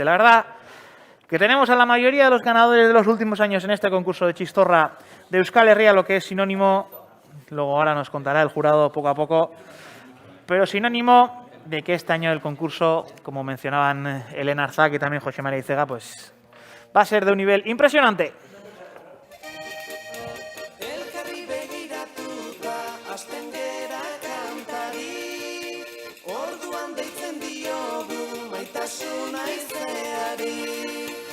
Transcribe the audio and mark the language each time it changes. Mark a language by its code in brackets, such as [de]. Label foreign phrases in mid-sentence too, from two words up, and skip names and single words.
[es] La verdad que tenemos a la mayoría de los ganadores de los últimos años en este concurso de Chistorra de Euskal Herria, lo que es sinónimo, luego ahora nos contará el jurado poco a poco, pero sinónimo de que este año el concurso, como mencionaban Elena Arzak y también José María Icega, pues va a ser de un nivel impresionante. [eu] Elkarri begiratuta hasten gera kantari, orduan deitzen diogu maitasuna izeari.